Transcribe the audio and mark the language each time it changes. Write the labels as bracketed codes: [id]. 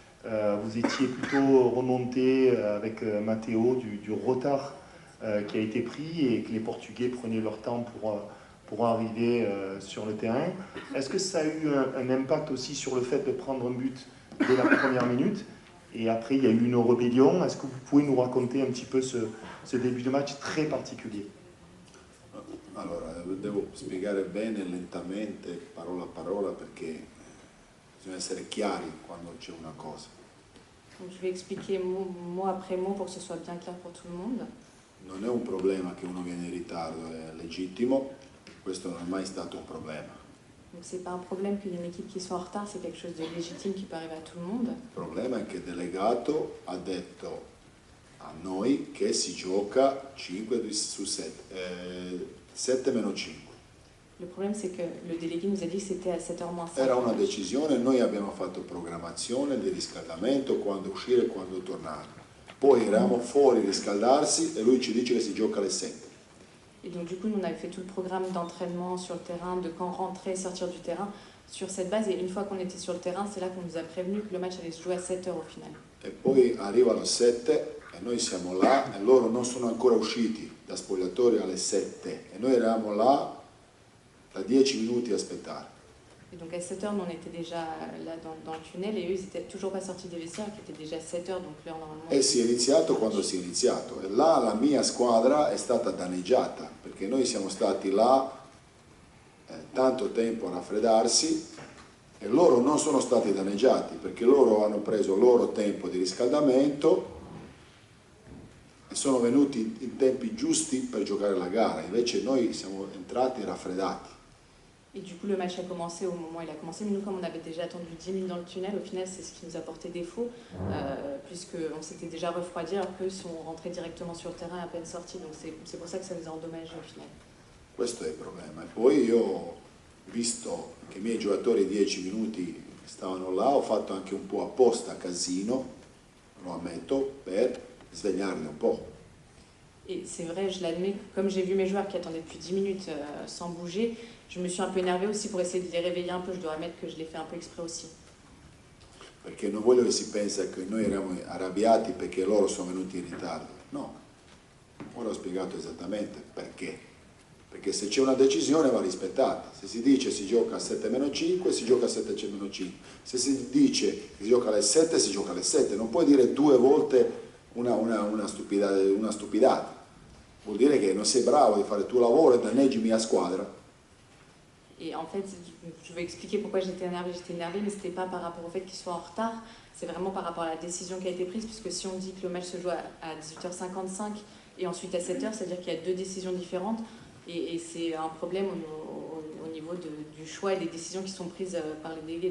[fr] Vous étiez plutôt remonté avec Matteo du retard qui a été pris et que les Portugais prenaient leur temps pour arriver sur le terrain. Est-ce que ça a eu un impact aussi sur le fait de prendre un but dès la première minute? Et après, il y a eu une rébellion. Est-ce que vous pouvez nous raconter un petit peu ce début de match très particulier? [it] Allora, devo spiegare bene, lentamente, parola a parola, perché bisogna essere chiari quando c'è una cosa. [fr] Donc, je vais expliquer mot après mot pour que ce soit bien clair pour tout le monde. [it] Non è un problema che uno viene in ritardo, è legittimo, questo non è mai stato un problema. [fr] Donc c'est pas un problème qu'il y ait une équipe qui soit en retard, c'est quelque chose de légitime qui peut arriver à tout le monde. [it] Il problema è che il delegato ha detto a noi che si gioca 5 su 7, 7 meno 5. [fr] Le problème c'est que le délégué nous a dit que c'était à 7h moins 5. [it] Era una decisione, noi abbiamo fatto programmazione di riscaldamento, quando uscire e quando tornare. Poi eravamo fuori a riscaldarsi e lui ci dice che si gioca alle 7. [fr] Et donc du coup, nous on avait fait tout le programme d'entraînement sur le terrain, de quand rentrer, sortir du terrain, sur cette base. Et une fois qu'on était sur le terrain, c'est là qu'on nous a prévenu que le match allait se jouer à 7h au final. [it] E poi arrivano 7 e noi siamo là e loro non sono ancora usciti da spogliatoio alle 7 e noi eravamo là da 10 minuti a aspettare. [fr] Et donc à 7h, nous on était déjà là dans le tunnel et eux ils étaient toujours pas sortis des vestiaires, qui était déjà 7h, donc l'heure normalement. [it] E si è iniziato quando si è iniziato e là la mia squadra è stata danneggiata perché noi siamo stati là tanto tempo a raffreddarsi e loro non sono stati danneggiati perché loro hanno preso il loro tempo di riscaldamento e sono venuti in tempi giusti per giocare la gara, invece noi siamo entrati raffreddati. [fr] Et du coup, le match a commencé au moment où il a commencé. Mais nous, comme on avait déjà attendu 10 minutes dans le tunnel, au final, c'est ce qui nous a porté défaut, puisqu'on s'était déjà refroidi, alors qu'eux sont rentrés directement sur le terrain à peine sortis. Donc c'est pour ça que ça nous a endommagé au final. [it] Questo è il problema. E poi io, visto che i miei giocatori 10 minuti stavano là, ho fatto anche un po' apposta casino, lo ammetto, per svegliarli un po'. [fr] Et c'est vrai, je l'admets, comme j'ai vu mes joueurs qui attendaient depuis 10 minutes sans bouger, je me suis un peu énervée aussi pour essayer de les réveiller un peu. Je dois admettre que je l'ai fait un peu exprès aussi. [it] Perché non voglio che si pensa che noi eravamo arrabbiati perché loro sono venuti in ritardo. No, ora ho spiegato esattamente perché. Perché se c'è una decisione va rispettata. Se si dice si gioca a 7 meno 5, si gioca a 7 meno 5. Se si dice che si gioca alle 7, si gioca alle 7. Non puoi dire 2 volte una stupidata. Vuol dire che non sei bravo di fare il tuo lavoro e danneggi mia squadra. [fr] Et en fait, je vais expliquer pourquoi j'étais énervée. J'étais énervée, mais ce n'était pas par rapport au fait qu'ils soient en retard. C'est vraiment par rapport à la décision qui a été prise, puisque si on dit que le match se joue à 18h55 et ensuite à 7h, c'est-à-dire qu'il y a 2 décisions différentes. Et c'est un problème au niveau du choix et des décisions qui sont prises par les délégués.